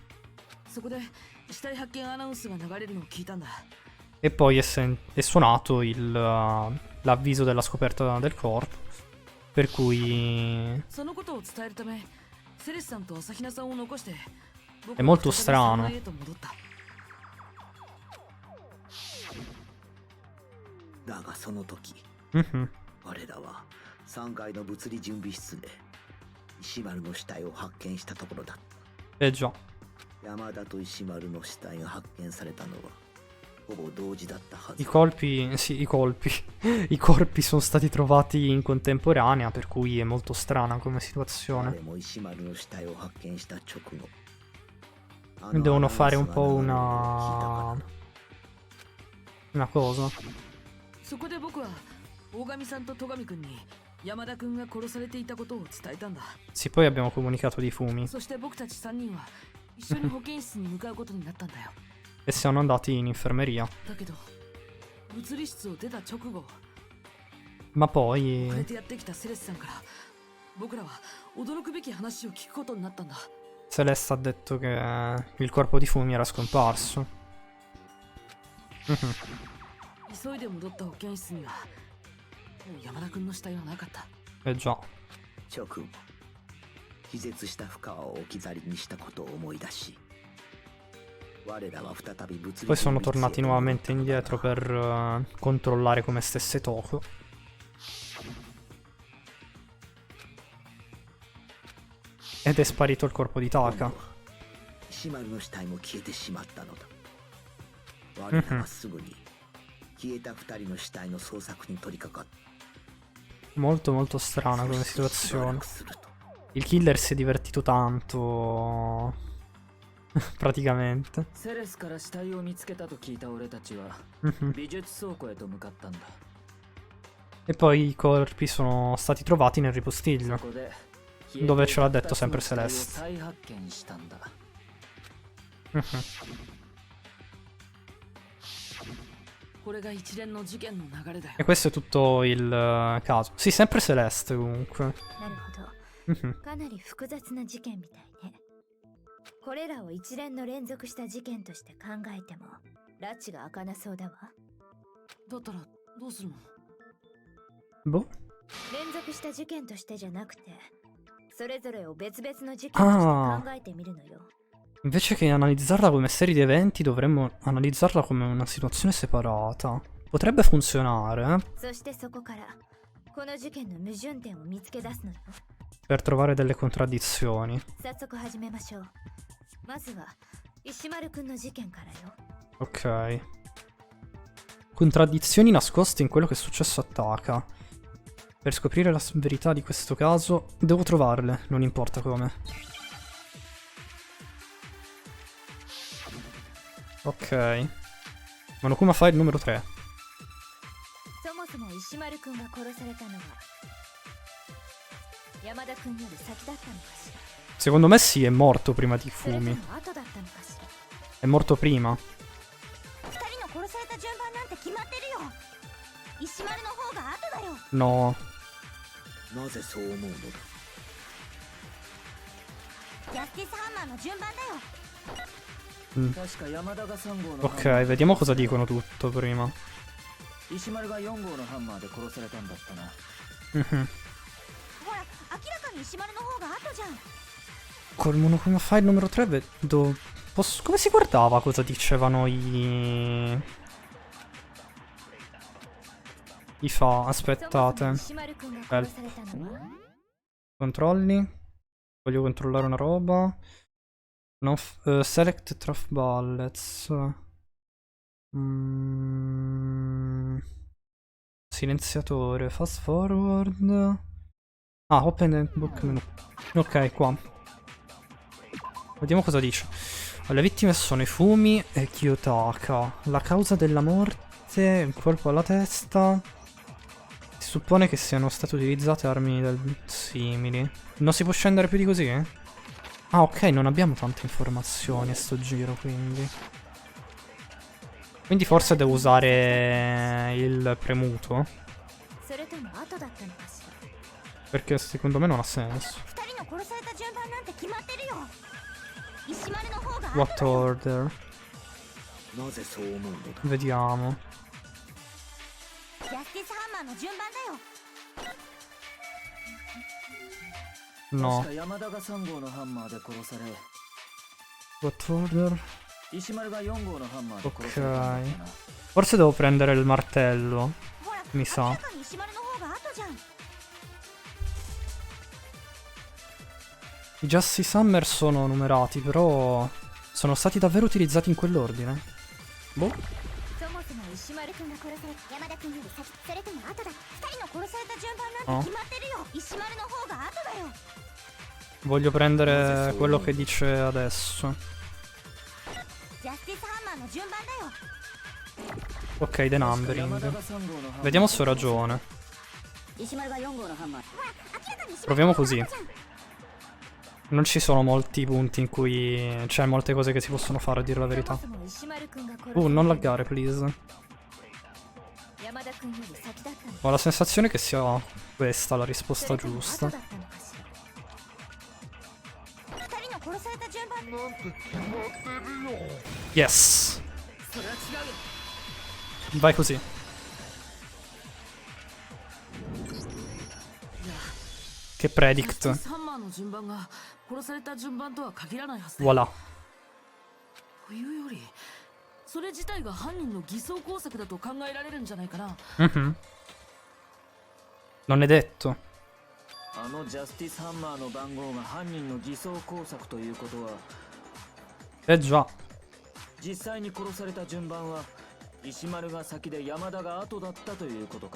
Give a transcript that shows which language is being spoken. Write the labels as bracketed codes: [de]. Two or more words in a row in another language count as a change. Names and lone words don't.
[it] E poi è suonato l'avviso della scoperta del corpo. Per cui... è molto strano. [ja] だがその時 我らは3階の物理準備室で石丸の死体を発見したところだった [it] Eh già. [ja] 山田と石丸の死体が発見されたのはほぼ同時だったはず [it] I colpi, sì, i colpi. I corpi sono stati trovati in contemporanea, per cui è molto strana come situazione. [ja] 彼も石丸の死体を発見した直後 [it] Devono fare un po' una cosa. [ja] そこで僕は大神さんと戸上くんに山田くんが殺されていたことを伝えたんだ。 [it] Sì, poi abbiamo comunicato di Fumi [ja] そして僕たち3人は一緒に保健室に向かうことになったんだよ。 [it] e siamo andati in infermeria. [ja] だけど物理室を出た直後 [it] Ma [ja] これ [it] poi [ja] でやってきたセレスさんから僕らは驚くべき話を聞くことになったんだ。 [it] Celeste ha detto che il corpo di Fumi era scomparso. [ja] 急いで戻った保健室にはもう山田君の死体はなかった。 [it] Eh già. [ja] 直後気絶した深川を置き去りにしたことを思い出し我らは再び物理 [it] Poi sono tornati nuovamente indietro per controllare come stesse Toko. Ed è sparito il corpo di Taka. [ja] 石丸の死体も消えてしまったのだ我らはすぐに消えた二人の死体の捜索に取り掛かった [it] Molto molto strana come [ja] しばら [it] situazione. [ja] くすると [it] Il killer si è divertito tanto. Praticamente. [ja] セレスから死体を見つけたと聞いた俺たちは Mhm. 美術倉庫へと向かったんだ。 [it] E poi i corpi sono stati trovati nel ripostiglio. [ja] ここで [it] Dove ce l'ha detto sempre [ja] 消えていた二つの [it] Celeste. [ja] 死体を再発見したんだ。 Mhm. これが一連の事件の流れだよ。 [it] E questo è tutto il caso. Sì, sempre Celeste comunque. [ja] なるほど Mhm. かなり複雑な事件みたいね。これらを一連の連続した事件として考えても拉致が開かなそうだわ。だったらどうするの？ [it] Boh. [ja] 連続した事件としてじゃなくてそれぞれを別々の事件として考えてみるのよ。 [it] Invece che analizzarla come serie di eventi, dovremmo analizzarla come una situazione separata. Potrebbe funzionare, [ja] そしてそこからこの事件の矛盾点を見つけ出すのよ。 [it] per trovare delle contraddizioni. [ja] 早速始めましょう。まずは石丸くんの事件からよ。 [it] Ok. Contraddizioni nascoste in quello che è successo a Taka. Per scoprire la verità di questo caso, devo trovarle, non importa come. Ok. Monokuma File numero 3. [ja] そもそも石丸くんが殺されたのは山田くんより先だったのかしら。 [it] Secondo me sì, è morto prima di [ja] それと [it] Fumi. [ja] も後だったのかしら。 [it] È morto prima. [ja] 二人の殺された順番なんて決まってるよ。石丸の方が後だよ。 [it] No. [ja] なぜそう思うのだジャスティスハンマーの順番だよ。確か山田が3号の [it] Ok, vediamo cosa dicono tutto prima. [ja] 石丸が4号のハンマーで殺されたんだったな。 Mhm. ほら明らかに石丸の方が後じゃん。 [it] Col Monokuma File numero 3 vedo... Come si guardava cosa dicevano i fa... Aspettate. 石丸くんが殺されたのは Controlli. Voglio controllare una roba. No, [en] select trough bullets. [it] Silenziatore. [en] Fast forward. Ah, open the book menu. [it] Ok, qua. Vediamo cosa dice. Le vittime sono i Fumi e Kiyotaka. La causa della morte, un colpo alla testa. Si suppone che siano state utilizzate armi simili. Non si può scendere più di così? Ah, ok, non abbiamo tante informazioni a sto giro, quindi. Quindi forse devo usare il premuto. [ja] それとも後だったのかしら。 [it] Perché secondo me non ha senso. [ja] 二人の殺された順番なんて決まってるよ。石丸の方が後 [en] What order? [ja] なぜそう思うのだ [it] Vediamo. [ja] ジャスティスハンマーの順番だよ。 [it] No. [ja] 確か山田が3号のハンマーで殺され、 [en] What order? [ja] 石丸が4号のハンマーで殺されたんだったな。 [it] Forse devo prendere il martello. [ja] ほら [it] Mi sa. [ja] 明らかに石丸の方が後じゃん。 [it] I Justice Summer sono numerati, però sono stati davvero utilizzati in quell'ordine. Boh. [ja] そもそも石丸くんが殺された山田くんより先、それとも後だ。二人の殺された順番なんて決まってるよ。石丸の方が後だよ。 [it] Voglio prendere quello che dice adesso. [ja] ジャスティスハンマーの順番だよ。 [en] Ok, the [ja] 山田 [en] numbering. [ja] が3号のハンマー [it] Vediamo se ho ragione. [ja] 石丸が4号のハンマー。 [it] Proviamo così. Non ci sono molti punti in cui... C'è molte cose che si possono fare, a dire la verità. Non laggare, [en] please. [ja] 山田君より先だったの [it] Ho la sensazione che sia questa la [ja] そ [it] risposta [ja] れとも後 [it] giusta. [ja] だったのかしら二人の殺された順番 [en] Yes. [ja] それは違うよ [it] Vai così. [ja] いや [it] Che [ja] ジャス [en] predict. [ja] ティスハンマーの順番が殺された順番とは限らないはずだ [it] Voilà. [ja] というよりそれ自体が犯人の偽装工作だと考えられるんじゃないかな [it] Mhm. Non è detto. [ja] あのジャスティスハンマーの番号が犯人の偽装工作ということは [it] Eh già. [ja] 実際に殺された順番は石丸が先で山田が後だったということか